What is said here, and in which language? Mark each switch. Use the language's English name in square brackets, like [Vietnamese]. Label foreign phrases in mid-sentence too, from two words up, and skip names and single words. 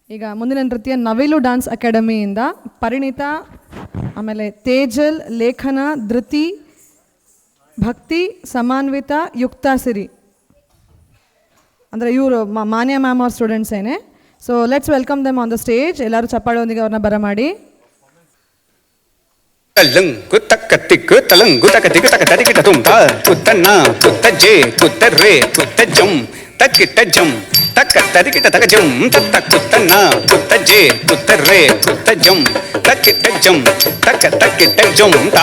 [Kannada] ಈಗ ಮುಂದಿನ ನೃತ್ಯ ನವಿಲು ಡ್ಯಾನ್ಸ್ ಅಕಾಡೆಮಿಯಿಂದ ಪರಿಣಿತ, ಆಮೇಲೆ ತೇಜಲ್, ಲೇಖನ, ಧೃತಿ, ಭಕ್ತಿ, ಸಮಾನ್ವಿತ, ಯುಕ್ತಾ ಸಿರಿ ಅಂದರೆ ಇವರು ಮಾನ್ಯ ಮ್ಯಾಮ್ ಅವ್ರ ಸ್ಟೂಡೆಂಟ್ಸ್ ಏನೇ. [English] So let's welcome them on the stage. [Kannada] ಎಲ್ಲರೂ ಚಪ್ಪಾಳೆಯೊಂದಿಗೆ ಅವ್ರನ್ನ ಬರಮಾಡಿ. ತಲಂಗು ತಕ್ಕ ತಿಕ್ಕು ತಲಂಗು ತಕ್ಕ ತಿಕ್ಕು ತಕ್ಕ ತರಿಕಿಟ ತುಂಬ ಕುತ್ತನ್ನ ಕುತ್ತ ಜೆ ಕುತ್ತ ರೇ ಕುತ್ತ ಜಂ ತಕ್ಕಿಟ್ಟ ಜಂ ತಕ್ಕ ತರಿಕಿಟ ತಕ ಜಂ ತತ್ತ ಕುತ್ತನ್ನ ಕುತ್ತ ಜೆ ಕುತ್ತ ರೇ ಕುತ್ತ ಜಂ ತಕ್ಕಿಟ್ಟ ಜಂ ತಕ್ಕ ತಕ್ಕಿಟ್ಟ ಜಂ ತಾ